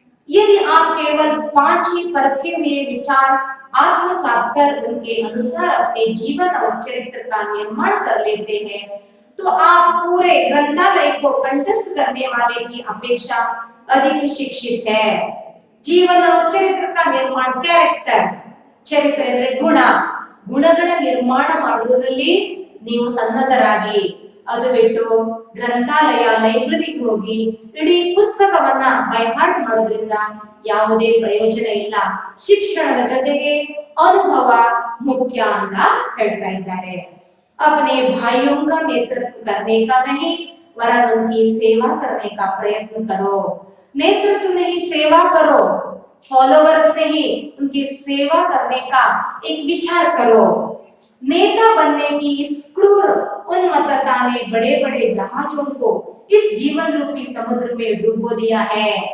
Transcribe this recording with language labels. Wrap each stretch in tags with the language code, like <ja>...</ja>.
<hi>यदि आप केवल 5 ही परखे हुए विचार आत्मसात कर उनके अनुसार अपने जीवन और चरित्र का निर्माण कर लेते हैं तो आप पूरे ग्रंथालय को कंठस्थ करने वाले की अपेक्षा अधिक शिक्षित है। जीवन और चरित्र का निर्माण,</hi> <kn>कैरेक्टर, ಚರಿತ್ರೆ ಅಂದ್ರೆ ಗುಣಗಳ ನಿರ್ಮಾಣ ಮಾಡುವುದರಲ್ಲಿ ನೀವು ಸನ್ನದ್ಧರಾಗಿ, ಅದು ಬಿಟ್ಟು ಗ್ರಂಥಾಲಯ ಲೈಬ್ರರಿಗೆ ಹೋಗಿ ಇಡೀ ಪುಸ್ತಕವನ್ನ ಬೈ ಹಾರ್ಟ್ ಮಾಡೋದ್ರಿಂದ ಯಾವುದೇ ಪ್ರಯೋಜನ ಇಲ್ಲ। ಶಿಕ್ಷಣದ ಜೊತೆಗೆ ಅನುಭವ ಮುಖ್ಯ ಅಂತ ಹೇಳ್ತಾ ಇದ್ದಾರೆ।</kn> <hi>अपने भाइयों का नेतृत्व करने का नहीं वरन उनकी सेवा करने का प्रयत्न करो। नेतृत्व नहीं, सेवा करो। फॉलोवर्स नहीं, उनकी सेवा करने का एक विचार करो। नेता बनने की इस क्रूर उन्मत्तता ने बड़े बड़े जहाजों को इस जीवन रूपी समुद्र में डुबो दिया है।</hi>